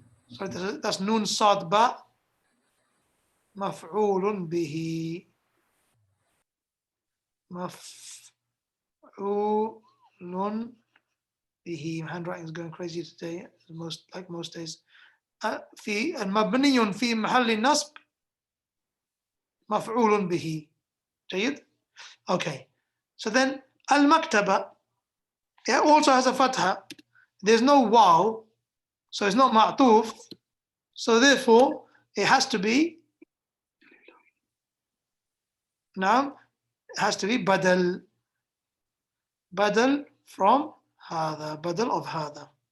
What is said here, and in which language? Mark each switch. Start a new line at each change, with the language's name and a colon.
English: Sorry, that's nun sad ba, maf'ulun bihi. Maf'ulun bihi. My handwriting is going crazy today, like most days.
Arabic: في المبني في محل النصب مفعول به.
English: جيد? Okay. So then المكتبة, it also has a fatha. There's no waw, so it's not ma'tuf. So therefore, it has to be now. It has to be badal. Badal from هذا. Badal of هذا.